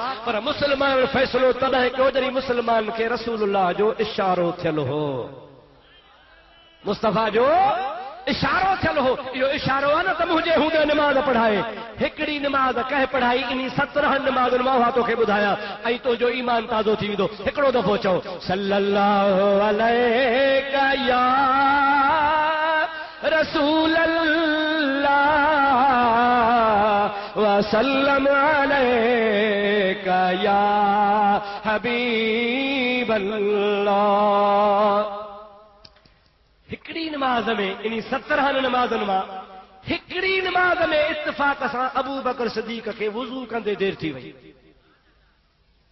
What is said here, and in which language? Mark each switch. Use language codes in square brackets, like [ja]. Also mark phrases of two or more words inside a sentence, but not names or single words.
[sd] पर मुस्लमान फ़ैसिलो तॾहिं कयो जॾहिं मुस्लमान खे रसूलुल्लाह जो इशारो थियल हो, मुस्तफ़ा जो इशारो थियल हो। इहो इशारो आहे न त मुंहिंजे हूंदे नमाज़ पढ़ाए। हिकिड़ी नमाज़ कंहिं पढ़ाई, इन 17 नमाज़ुनि मां उहा तोखे ॿुधायां, ऐं तुंहिंजो ईमान ताज़ो थी वेंदो। हिकिड़ो दफ़ो चओ [ar] صلى الله عليك يا رسول الله وسلم عليك يا حبيب الله. [sd] हिकिड़ी नमाज में, इन 17 नमाज़ुनि मां हिकिड़ी नमाज में इत्तिफ़ाक़ सां अबू बकर सिद्दीक़ खे वुज़ू कंदे देर थी वई।